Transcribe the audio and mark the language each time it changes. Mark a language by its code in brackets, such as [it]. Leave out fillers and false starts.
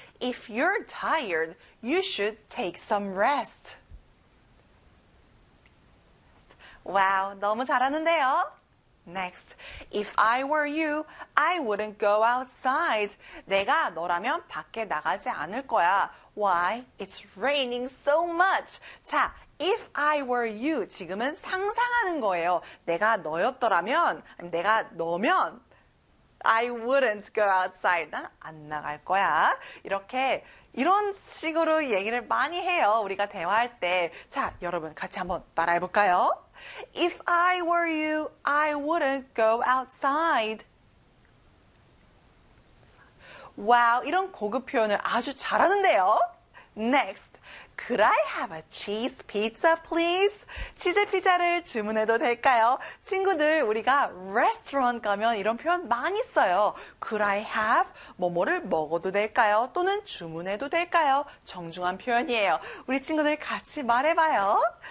[en] If you're tired, you should take some rest. [ko] 와우, 너무 잘하는데요? [en] Next, if I were you, I wouldn't go outside. [ko] 내가 너라면 밖에 나가지 않을 거야. [en] Why? It's raining so much. [ko] 자, [en] if I were you, [ko] 지금은 상상하는 거예요. 내가 너였더라면, 내가 너면, [en] I wouldn't go outside. [ko] 난 안 나갈 거야. 이렇게, 이런 식으로 얘기를 많이 해요. 우리가 대화할 때. 자, 여러분 같이 한번 따라해볼까요? [en] If I were you, I wouldn't go outside. [ko] Wow, 이런 고급 표현을 아주 잘하는데요. [en] Next, could I have a cheese pizza, please? [ko] 치즈 피자를 주문해도 될까요? 친구들, 우리가 레스토랑 가면 이런 표현 많이 써요. [en] Could I have [ko] 뭐뭐를 먹어도 될까요? 또는 주문해도 될까요? 정중한 표현이에요. 우리 친구들 같이 말해봐요.